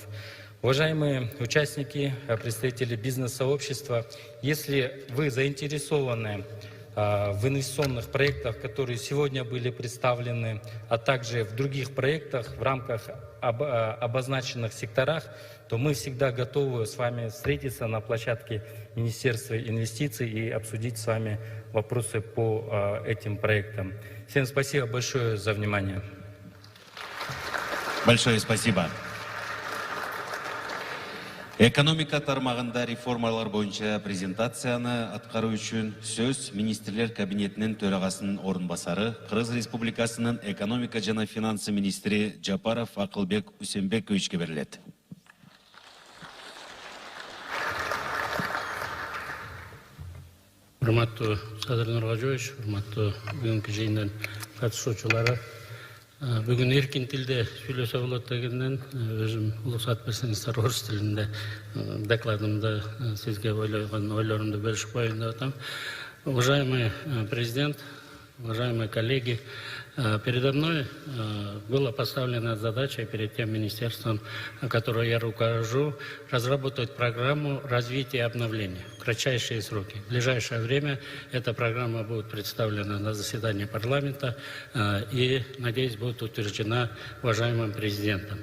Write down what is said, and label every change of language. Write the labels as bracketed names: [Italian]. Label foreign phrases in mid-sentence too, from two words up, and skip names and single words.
[Russian] Уважаемые участники, представители бизнес-сообщества, если вы заинтересованы в инвестиционных проектах, которые сегодня были представлены, а также в других проектах в рамках обозначенных секторах, то мы всегда готовы с вами встретиться на площадке Министерства инвестиций и обсудить с вами вопросы по этим проектам. Всем спасибо большое за внимание. Большое спасибо. [Kyrgyz] Экономика тармагында реформалар боюнча презентацияны аткаруу үчүн сөз министрлер кабинетинин төрагасынын орун басары, Кыргыз Республикасынын экономика жана финансы министри Жапаров Акылбек Усенбековичке берилет. Урматтуу Садыр Нургажоевич, урматтуу бүгүнкү жыйындын катышуучулары, бүгүн эркин тилде сүйлөсө болот дегенден өзүм уруксат берсеңиздер орус тилинде докладымды сизге ойлорумду бөлүшүп коеюн деп атам. [Russian] Уважаемый президент, уважаемые коллеги, передо мной была поставлена задача перед тем министерством, которое я руковожу, разработать программу развития и обновления в кратчайшие сроки. В ближайшее время эта программа будет представлена на заседании парламента и, надеюсь, будет утверждена уважаемым президентом.